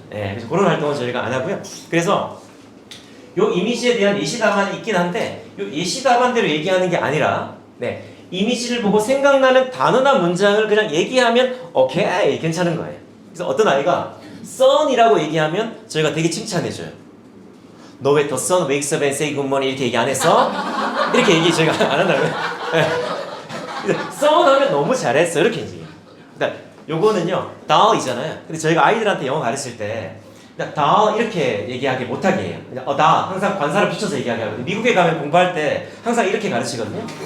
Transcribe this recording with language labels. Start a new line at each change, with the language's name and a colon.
Korean: 네, 그래서 그런 활동은 저희가 안 하고요. 그래서 요 이미지에 대한 예시 답안이 있긴 한데 요 예시 답안대로 얘기하는 게 아니라 네, 이미지를 보고 생각나는 단어나 문장을 그냥 얘기하면 오케이 괜찮은 거예요. 그래서 어떤 아이가 sun이라고 얘기하면 저희가 되게 칭찬해줘요. 너 왜
English: the sun wakes up and say good morning
Korean: 이렇게 얘기 안 했어? 이렇게 얘기 저희가 안 한다고요. 네. sun 하면 너무 잘했어 이렇게 얘기해요. 그러니까 요거는요 다이잖아요. 근데 저희가 아이들한테 영어 가르칠 때 다 이렇게 얘기하기 못하게 해요. 다 항상 관사를 붙여서 얘기하게 하거든요. 미국에 가면 공부할 때 항상 이렇게 가르치거든요.